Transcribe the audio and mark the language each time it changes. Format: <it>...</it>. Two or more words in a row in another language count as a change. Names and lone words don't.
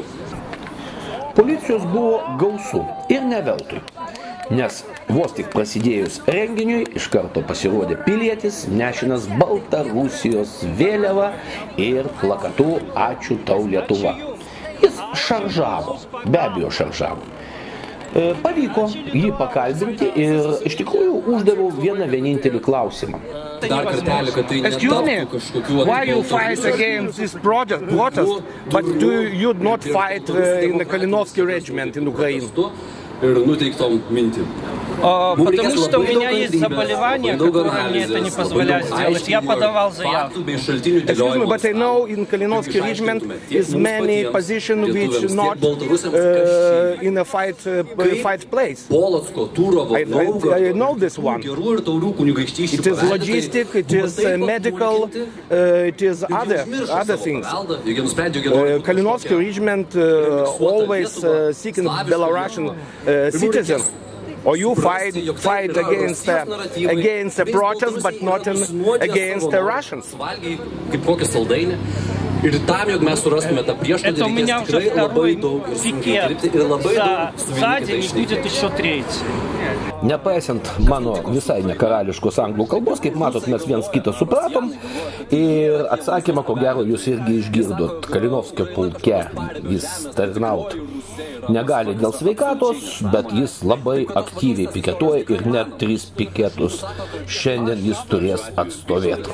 <lt>Policijos buvo gausu ir ne veltui, nes vos tik prasidėjus renginiui iš karto pasirodė pilietis, nešinas Baltarusijos vėliava ir plakatu "Ačiū tau Lietuva". Jis šaržavo, be abejo šaržavo. Pavyko jį pakalbinti ir iš tikrųjų uždaviau vieną vienintelį klausimą. Dar kartelį, kad tai netaptų kažkokiu...</lt> <en>Why you fight against this protest, but do you not fight in the Kalinovsky regiment in Ukraine?</en> <lt>Ir nuteiktom mintim.</lt> <ru>Потому что у меня есть заболевание, которое мне это не позволяет сделать. Я подавал заявку.</ru> <en>Excuse me, but I know in Kalinovsky regiment is many positions which not in a fight place. I know this one. It is logistic, it is medical, it is other things. Kalinovsky regiment always seeking Belarusian citizen. Or you fight against a protest, but not against the Russians.</en> <ru>Это у меня уже второй пикет за день, будет еще третий.</ru> <lt>Nepaisant mano visai nekarališkos anglų kalbos, kaip matot, mes viens kitą supratom ir atsakymą, ko gero, jūs irgi išgirdot. Kalinovskio pulke jis tarnaut negali dėl sveikatos, bet jis labai aktyviai piketuoja ir net 3 piketus šiandien jis turės atstovėti.</lt>